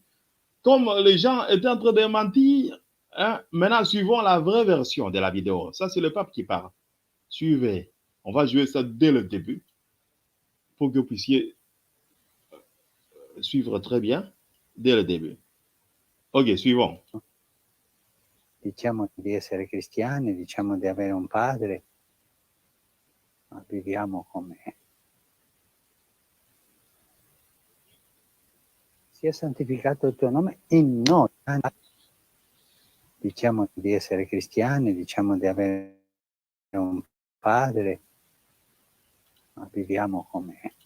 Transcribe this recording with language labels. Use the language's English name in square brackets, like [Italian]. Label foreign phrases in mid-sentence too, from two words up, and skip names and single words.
[French] Comme les gens étaient en train de mentir, hein, maintenant suivons la vraie version de la vidéo. Ça, c'est le pape qui parle. Suivez. On va jouer ça dès le début pour que vous puissiez suivre très bien dès le début. Ok, suivons. [Italian] Diciamo di essere cristiani, diciamo di avere un padre, ma viviamo come... Sia santificato il tuo nome in noi. Diciamo di essere cristiani, diciamo di avere un padre, ma viviamo come...